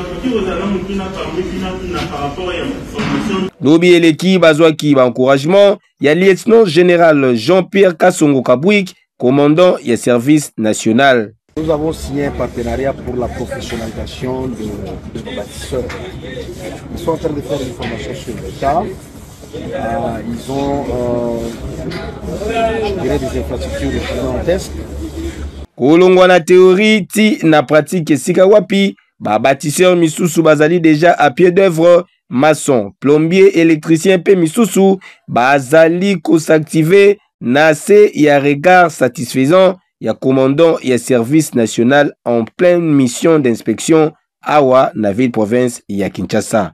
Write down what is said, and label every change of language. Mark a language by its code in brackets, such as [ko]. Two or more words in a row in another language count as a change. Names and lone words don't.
[ln] Lobi eleki bazwaki ba encouragement ya [fr] lieutenant général [ln] Jean-Pierre Kassongo Kabouik, [fr] commandant et service national. Nous avons signé un partenariat pour la professionnalisation de bâtisseurs. Ils sont en train de faire une formation sur le tas. Ils ont je dirais des infrastructures gigantesques. [ln] Kolongwa na théorie ti na pratique esika wapi ba bâtisseur misusu bazali [fr] déjà à pied d'œuvre, maçon, plombier, électricien [ln] pe misusu bazali ko s'activer na se ya [fr] regard satisfaisant [ln] ya commandant ya [fr] service national en pleine mission d'inspection [ln] awa na [fr] ville province [ln] ya Kinshasa.